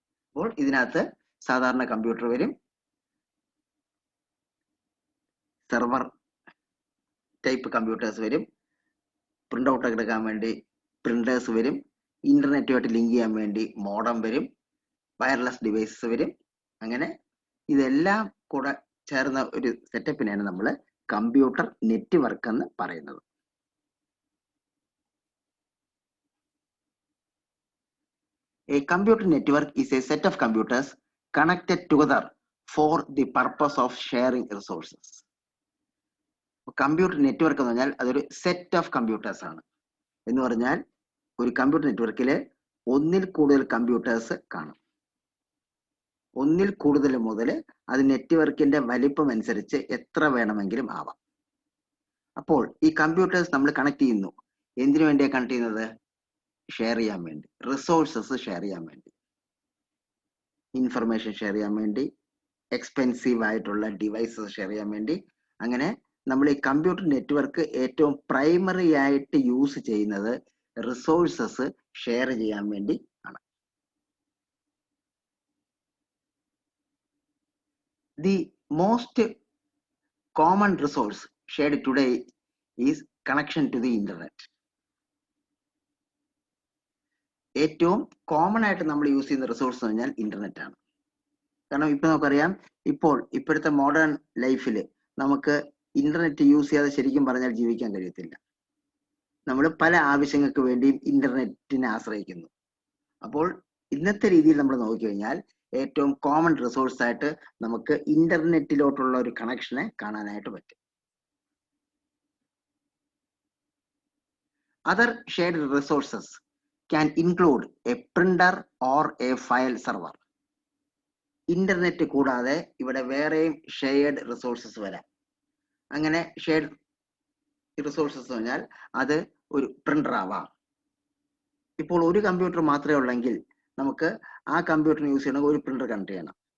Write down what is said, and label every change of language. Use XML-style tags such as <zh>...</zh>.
<ml>അപ്പോൾ ഇതിനകത്ത് സാധാരണ കമ്പ്യൂട്ടർ വരും, സെർവർ ടൈപ്പ് കമ്പ്യൂട്ടേഴ്സ് വരും, പ്രിന്റ് ഔട്ട് എടുക്കാൻ വേണ്ടി പ്രിന്റേഴ്സ് വരും, ഇന്റർനെറ്റുമായിട്ട് ലിങ്ക് ചെയ്യാൻ വേണ്ടി മോഡം വരും, വയർലെസ് ഡിവൈസസ് വരും. അങ്ങനെ ഇതെല്ലാം കൂടെ ചേർന്ന ഒരു സെറ്റപ്പിനെയാണ് നമ്മൾ കമ്പ്യൂട്ടർ നെറ്റ്വർക്ക് എന്ന് പറയുന്നത്.</ml> <en>A computer network is a set of computers connected together for the purpose of sharing resources.</en> <ml>Computer network എന്ന് പറഞ്ഞാൽ അതൊരു സെറ്റ് ഓഫ് കമ്പ്യൂട്ടേഴ്സ് ആണ്. എന്ന് പറഞ്ഞാൽ ഒരു കമ്പ്യൂട്ടർ നെറ്റ്വർക്കിൽ ഒന്നിൽ കൂടുതൽ കമ്പ്യൂട്ടേഴ്സ് കാണും. ഒന്നിൽ കൂടുതൽ മുതൽ അത് നെറ്റ്വർക്കിന്റെ വലിപ്പം അനുസരിച്ച് എത്ര വേണമെങ്കിലും ആവാം. അപ്പോൾ ഈ കമ്പ്യൂട്ടേഴ്സ് നമ്മൾ കണക്ട് ചെയ്യുന്നു. എന്തിനു വേണ്ടിയാണ് കണക്ട് ചെയ്യുന്നത്? ഷെയർ ചെയ്യാൻ വേണ്ടി, റിസോഴ്സസ് ഷെയർ ചെയ്യാൻ വേണ്ടി, ഇൻഫർമേഷൻ ഷെയർ ചെയ്യാൻ വേണ്ടി, എക്സ്പെൻസീവ് ആയിട്ടുള്ള ഡിവൈസസ് ഷെയർ ചെയ്യാൻ വേണ്ടി. അങ്ങനെ നമ്മൾ ഈ കമ്പ്യൂട്ടർ നെറ്റ്വർക്ക് ഏറ്റവും പ്രൈമറി ആയിട്ട് യൂസ് ചെയ്യുന്നത് റിസോഴ്സസ് ഷെയർ ചെയ്യാൻ വേണ്ടി ആണ്.</ml> <en>The most common resource shared today is connection to the internet.</en> <ml>ഏറ്റവും കോമൺ ആയിട്ട് നമ്മൾ യൂസ് ചെയ്യുന്ന റിസോഴ്സ് എന്ന് പറഞ്ഞാൽ ഇന്റർനെറ്റ് ആണ്. കാരണം ഇപ്പൊ നമുക്കറിയാം, ഇപ്പോഴത്തെ മോഡേൺ ലൈഫിൽ നമുക്ക് ഇന്റർനെറ്റ് യൂസ് ചെയ്യാതെ ശരിക്കും പറഞ്ഞാൽ ജീവിക്കാൻ കഴിയത്തില്ല. നമ്മൾ പല ആവശ്യങ്ങൾക്ക് വേണ്ടിയും ഇന്റർനെറ്റിനെ ആശ്രയിക്കുന്നു. അപ്പോൾ ഇന്നത്തെ രീതിയിൽ നമ്മൾ നോക്കിക്കഴിഞ്ഞാൽ ഏറ്റവും കോമൺ റിസോഴ്സ് ആയിട്ട് നമുക്ക് ഇന്റർനെറ്റിലോട്ടുള്ള ഒരു കണക്ഷനെ കാണാനായിട്ട് പറ്റും.</ml> <en>Other shared resources can include a printer or a file server.</en> <ml>Internet കൂടാതെ ഇവിടെ വേറെയും ഷെയർഡ് റിസോഴ്സസ് വരാം. അങ്ങനെ ഷെയർഡ് റിസോഴ്സസ് എന്ന് പറഞ്ഞാൽ അത് ഒരു പ്രിന്റർ ആവാം. ഇപ്പോൾ ഒരു കമ്പ്യൂട്ടർ മാത്രമേ ഉള്ളെങ്കിൽ നമുക്ക് ആ കമ്പ്യൂട്ടറിന് യൂസ് ചെയ്യണമെങ്കിൽ ഒരു പ്രിന്റർ കണക്ട് ചെയ്യണം.</ml>